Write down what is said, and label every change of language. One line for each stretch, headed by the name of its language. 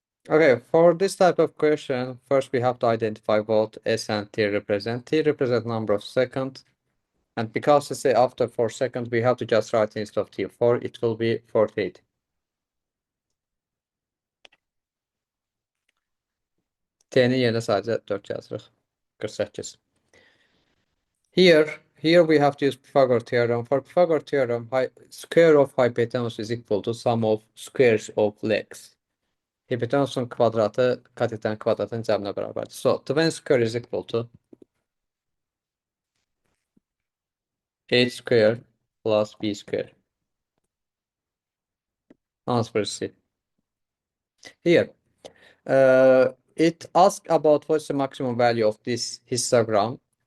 English: Okay, for this type of question, first we have to identify what S and T represent. T represent number of seconds. And because it's after 4 seconds, we have to just write instead of T4, it will be 48.
Azerbaijani: T'nin yerine sadece 4 yazırıq.
English: 48. Here we have to use Pythagoras theorem. For Pythagoras theorem, square of hypotenuse is equal to sum of squares of legs.
Azerbaijani: Hipotenusun kvadratı katetenin kvadratının cəbrinə bərabərdir.
English: So, 20 square is equal to 8 square plus B square. Answer is C. Here, it asks about what's the maximum value of this histogram.